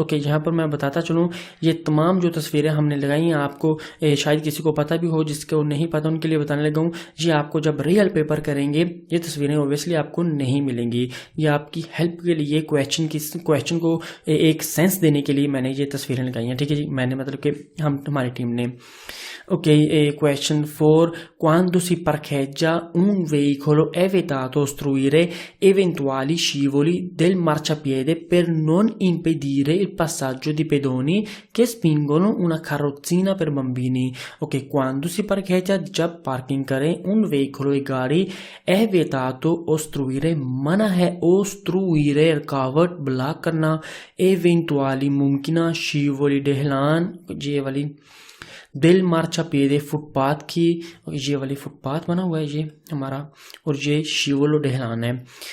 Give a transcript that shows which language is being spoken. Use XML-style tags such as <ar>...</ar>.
<hi>Okay, यहाँ पर मैं बताता चलूँ, ये तमाम जो तस्वीरें हमने लगाई हैं आपको शायद किसी को पता भी हो, जिसको नहीं पता उनके लिए बताने लगा हूँ। ये आपको जब रियल पेपर करेंगे ये तस्वीरें ओबियसली आपको नहीं मिलेंगी। ये आपकी हेल्प के लिए, क्वेश्चन को एक सेंस देने के लिए मैंने ये तस्वीरें लगाई हैं। ठीक है जी, मैंने मतलब कि हमारी टीम ने।</hi> <en>Ok, question 4.</en> <it>Quando si parcheggia un veicolo è vietato ostruire eventuali scivoli del marciapiede per non impedire il passaggio di pedoni che spingono una carrozzina per bambini। Ok, quando si parcheggia,</it> <hi>जब parking करें,</hi> <it>un veicolo e</it> <hi>गाड़ी,</hi> <it>è vietato ostruire,</it> <hi>मना है,</hi> <it>ostruire</it> <hi>रुकावट, block करना,</hi> <it>eventuali</it> <hi>मुमकिना,</hi> <it>scivoli</it> <hi>ढलान, ये वाली</hi> <it>del marciapiede</it> <hi>फुटपाथ की, ये वाली फुटपाथ बना हुआ है ये हमारा, और ये शिवलो ढलान है।</hi>